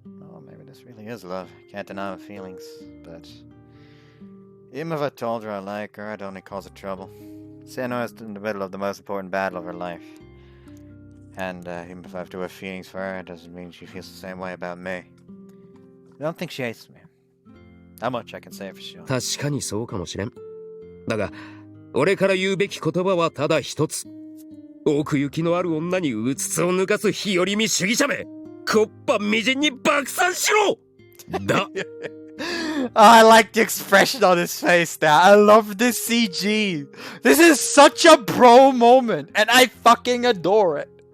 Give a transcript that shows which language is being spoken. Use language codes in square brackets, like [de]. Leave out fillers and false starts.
[en] Oh, maybe this really is love. I can't deny my feelings, but even if I told her I like her, I'd only cause her trouble. Seno is in the middle of the most important battle of her life. And even if I have to have feelings for her, it doesn't mean she feels the same way about me. I don't think she hates me. How much I can say for sure. [ja] 確かにそうかもしれん。だが、俺から言うべき言葉はただ一つ。奥行きのある女にうつつを抜かす日和見主義者め、こっぱみじんに爆散しろだ。 [en] I like the expression on his face there. I love this CG. This is such a bro moment, and I fucking adore it.